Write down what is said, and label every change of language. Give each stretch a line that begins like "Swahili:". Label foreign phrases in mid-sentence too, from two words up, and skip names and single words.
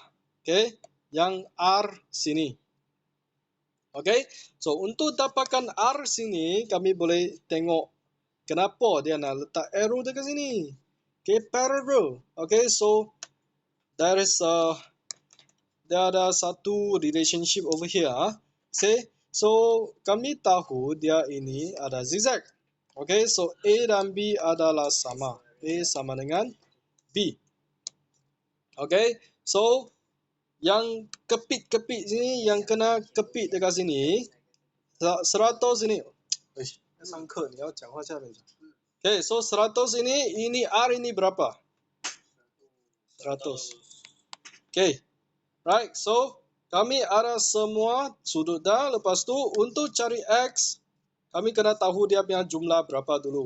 Malay: Okay, yang R sini.
English: Okay, so
Malay: untuk dapatkan R sini, kami boleh tengok kenapa dia nak letak arrow dekat sini.
English: Okay, parallel. Okay, so there
Malay: ada satu
English: relationship over here.
Malay: See, so kami tahu dia ini ada zigzag.
English: Okay, so
Malay: A dan B adalah sama. A sama dengan B.
English: Okay, so
Malay: yang kepit-kepit sini, yang kena kepit dekat sini, 100 ini. Sangka ni,
Chinese: 讲话下面讲.
English: Okay, so
Malay: 100 ini R ini berapa? 100.
English: Okay, right, so
Malay: kami ada semua sudut dah. Lepas tu untuk cari X, kami kena tahu dia punya jumlah berapa dulu.